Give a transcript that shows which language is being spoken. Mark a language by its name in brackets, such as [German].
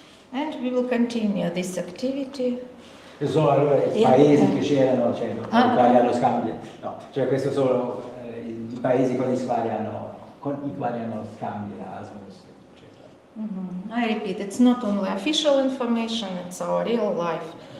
[English] And we will continue this activity. [Italian] Sono allora i paesi che c'erano, cioè l'Italia lo scambio, no, cioè questo sono i paesi con i quali hanno scambi Erasmus, eccetera. [English] I repeat, it's not only official information, it's our real life.